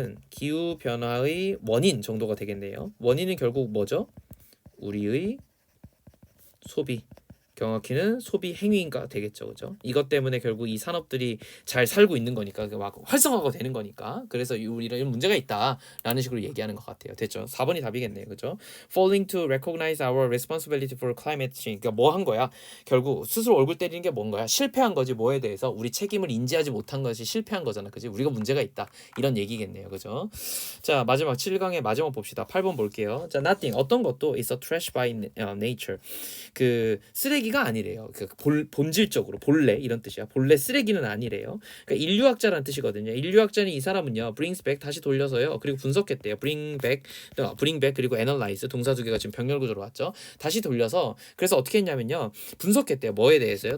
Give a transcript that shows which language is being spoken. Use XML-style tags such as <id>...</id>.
<ko>기후변화의 원인 정도가 되겠네요. 원인은 결국 뭐죠? 우리의 소비. 정확히는 소비 행위가 되겠죠, 그죠? 이것 때문에 결국 이 산업들이 잘 살고 있는 거니까 막 활성화가 되는 거니까 그래서 이런 문제가 있다라는 식으로 얘기하는 것 같아요. 됐죠? 4번이 답이겠네요, 그죠?</ko> <en>Failing to recognize our responsibility for climate change.</en> <ko>그러니까 뭐 한 거야? 결국 스스로 얼굴 때리는 게 뭔 거야? 실패한 거지. 뭐에 대해서 우리 책임을 인지하지 못한 것이 실패한 거잖아, 그지? 우리가 문제가 있다 이런 얘기겠네요, 그죠? 자, 마지막 7강의 마지막 봅시다. 8번 볼게요.</ko> <en>자, nothing</en> <ko>어떤 것도</ko> <en>is a trash by nature.</en> <ko>그 쓰레기가 아니래요. 그 본질적으로 본래 이런 뜻이야. 본래 쓰레기는 아니래요. 그러니까 인류학자라는 뜻이거든요. 인류학자는 이 사람은요,</ko> <en>brings back</en> <ko>다시 돌려서요. 그리고 분석했대요. bring back 그리고 analyze 동사 두 개가 지금 병렬 구조로 왔죠. 다시 돌려서 그래서 어떻게 했냐면요, 분석했대요. 뭐에 대해서요?</ko>